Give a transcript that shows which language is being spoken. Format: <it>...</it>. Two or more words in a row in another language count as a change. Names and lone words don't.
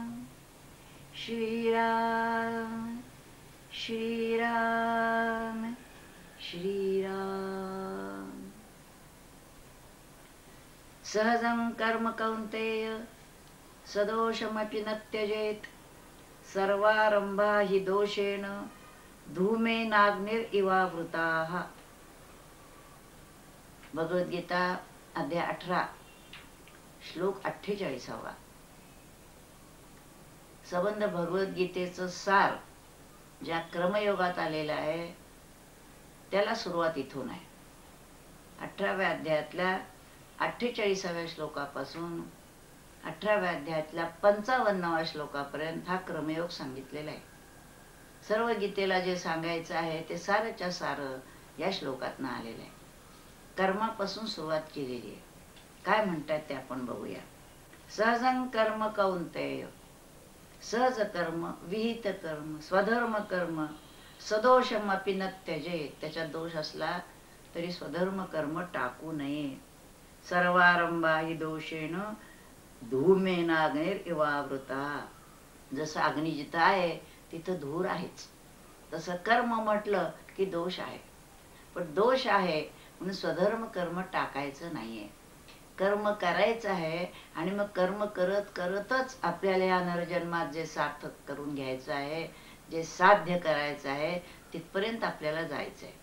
<mr>श्रीराम श्रीराम श्रीराम।</mr> <sa>सहजं कर्म कौन्तेय सदोषमपि न त्यजेत्। सर्वारंभा हि दोषेण धूमेनाग्निरिवावृताः।</sa> <mr>भगवद्गीता अध्याय 18 श्लोक 48। संबंध भगवद्गीतेचं सार ज्या क्रमयोगात आलेला आहे त्याला सुरुवात इथून आहे। 18व्या अध्यायातल्या 48व्या श्लोकापासून 18व्या अध्यायातल्या 55व्या श्लोकापर्यंत हा क्रमयोग सांगितलेला आहे। सर्व गीतेला जे सांगायचं आहे ते सारच्या सार या श्लोकातनं आलेलं आहे। कर्मापासून सुरुवात केलेली आहे। काय म्हणतात ते आपण बघूया।</mr> <sa>सहजं कर्म कौन्तेय, सहज कर्म, विहित कर्म, स्वधर्म कर्म, सदोषमपि न त्यजेत,</sa> <mr>त्याच्यात दोष असला तरी स्वधर्म कर्म टाकू नये।</mr> <sa>सर्वारंभा हि दोषेण धूमेनाग्निरिवावृता,</sa> <mr>जसं अग्नी जिथं आहे तिथं धूर आहेच, तसं कर्म म्हटलं की दोष आहे। पण दोष आहे म्हणून स्वधर्म कर्म टाकायचं नाहीये, कर्म करायचं आहे। आणि मग कर्म करत करतच आपल्याला या नरजन्मात जे सार्थक करून घ्यायचं आहे, जे साध्य करायचं आहे तिथपर्यंत आपल्याला जायचं आहे।</mr>